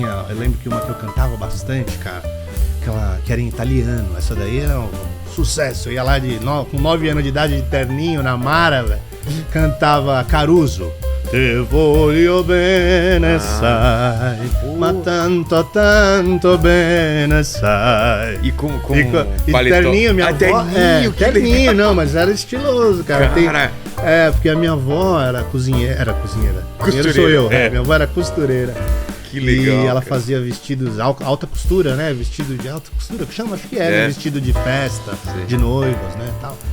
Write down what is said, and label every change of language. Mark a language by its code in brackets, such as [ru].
[pt] Eu lembro que uma que eu cantava bastante, cara, que era em italiano. Essa daí era um sucesso. Eu ia lá com 9 anos de idade, de terninho, na Mara, velho. cantava Caruso. [it] Te voglio bene, sai, ma tanto bene, sai. [pt] E com e paletó. terninho, minha avó... terninho, que terninho, não, mas era estiloso, cara. Cara. Porque a minha avó era cozinheira. Cozinheiro sou eu, minha avó era costureira. Que legal. E ela fazia vestidos, alta costura, né? Vestido de alta costura, que chama, acho que era, vestido de festa, de noivas, né, tal.